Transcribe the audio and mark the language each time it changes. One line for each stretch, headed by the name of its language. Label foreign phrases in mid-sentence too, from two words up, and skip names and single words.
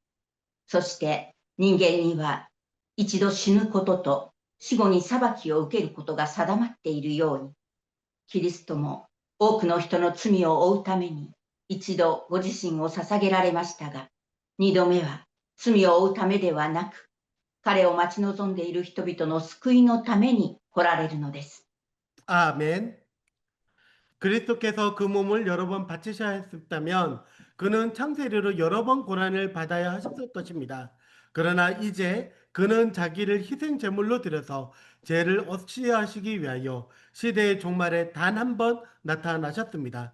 Japanese: そして人間には一度死ぬことと死後に裁きを受けることが定まっているように、キリストも多くの人の罪を負うために一度ご自身を捧げられましたが、二度目は罪を負うためではなく、彼を待ち望んでいる人々の救いのために来られるのです。
Korean: 아멘. 그리스도께서 그 몸을 여러 번 바치셔야 했다면 그는 창세리로 여러 번 고난을 받아야 하셨을 것입니다. 그러나 이제 그는 자기를 희생 제물로 드려서 죄를 없이하시기 위하여 시대의 종말에 단 한 번 나타나셨습니다.